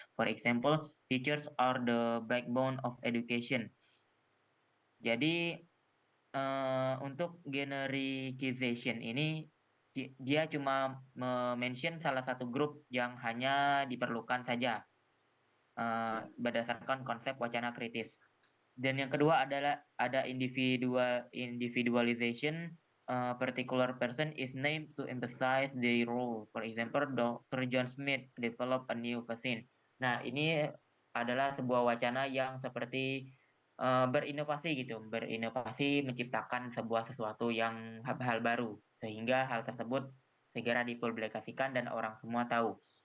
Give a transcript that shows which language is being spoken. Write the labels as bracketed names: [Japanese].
[English] For example, teachers are the backbone of education. [Indonesian] Jadi untuk genericization ini dia cuma mention salah satu grup yang hanya diperlukan saja berdasarkan konsep wacana kritis. Dan yang kedua adalah ada individualization. [English] Particular person is named to emphasize their role. For example, Dr. John Smith develop a new vaccine. [Indonesian] Nah, ini adalah sebuah wacana yang seperti berinovasi gitu, berinovasi menciptakan sebuah sesuatu yang hal baru, sehingga hal tersebut segera dipublikasikan dan orang semua tahu.